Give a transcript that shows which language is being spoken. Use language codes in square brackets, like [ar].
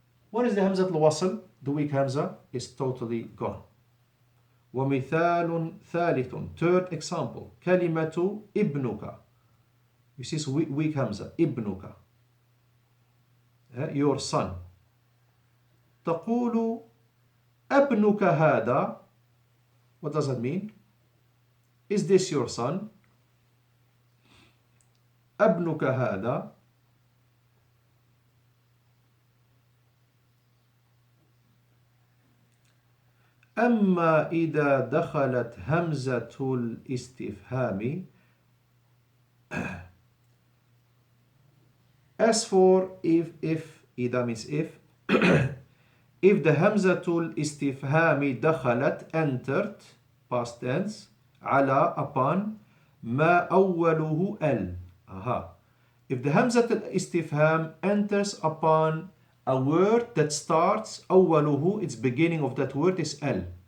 [en] What is the Hamzatul Wasl? The weak Hamza is totally gone. [ar] ومثال ثالث, [en] third example, [ar] كلمة ابنك. [en] You see weak Hamza, ابنك, your son. [ar] تقول ابنك هذا. [en] What does that mean? Is this your son? [ar] ابنك هذا. أما إذا دخلت همزة الاستفهام, [en] as for if [ar] إذا [en] means if if the [ar] همزة الاستفهام دخلت, [en] entered, past tense, [ar] على, [en] upon, [ar] ما أوله ال. [en] If the همزة الاستفهام enters upon a word that starts, أوله, its beginning of that word is al.